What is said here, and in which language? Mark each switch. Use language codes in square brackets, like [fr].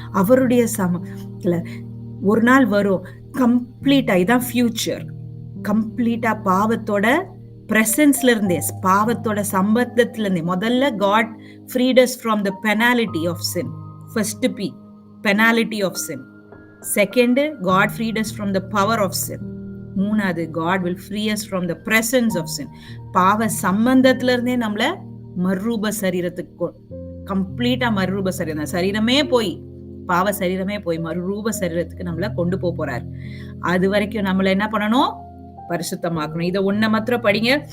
[ta] அவருடைய ஒரு நாள் வரும் கம்ப்ளீட்டா. இதான் ஃபியூச்சர். கம்ப்ளீட்டா பாவத்தோட பிரசன்ஸ்ல இருந்தே, பாவத்தோட சம்பந்தத்துல இருந்தே முதல்ல [en] God freed us from the penalty of sin. First P, penalty of sin. Second, God freed us from the power of sin. [ta] மூணாவது, [en] God will free us from the presence of sin. [ta] பாவ சம்பந்தத்துல இருந்தே நம்மள மறுரூப சரீரத்துக்கு கம்ப்ளீட்டா மறுரூப சரீரம், சரீரமே போய் பாவ சரீரமே போய் மறுரூப சரீரத்துக்கு நம்மள கொண்டு போறாரு. அது வரைக்கும் நம்மள என்ன பண்ணணும்? பரிசுத்தமாக்கணும். இதை ஒன்ன மாத்திரம் படிங்க.